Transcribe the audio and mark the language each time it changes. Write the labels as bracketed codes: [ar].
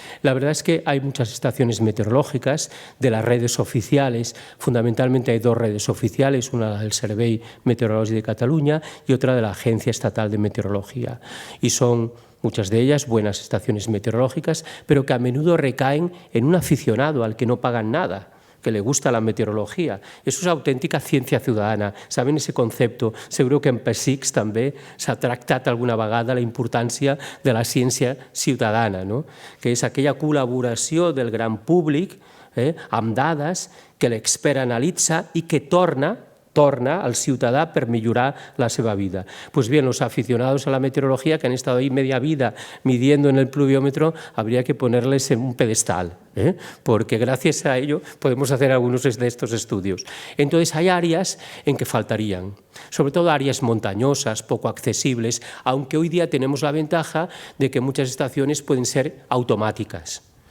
[es] La verdad es que hay muchas estaciones meteorológicas de las redes oficiales, fundamentalmente hay dos redes oficiales, una del Servei Meteorològic de Cataluña y otra de la Agencia Estatal de Meteorología. Y son muchas de ellas buenas estaciones meteorológicas, pero que a menudo recaen en un aficionado al que no pagan nada, que le gusta la meteorología. Eso es auténtica ciencia ciudadana. Saben ese concepto? [ca] Seguro que en PSIC també s'ha tractat alguna vegada la importància de la ciència ciutadana, no? Que és aquella col·laboració del gran públic amb dades que l'expert analitza i que torna al ciudadano per millorar la seva vida. [es] Pues bien, los aficionados a la meteorología que han estado ahí media vida midiendo en el pluviómetro, habría que ponerles en un pedestal, porque gracias a ello podemos hacer algunos de estos estudios. Entonces hay áreas en que faltarían, sobre todo áreas montañosas, poco accesibles, aunque hoy día tenemos la ventaja de que muchas estaciones pueden ser automáticas.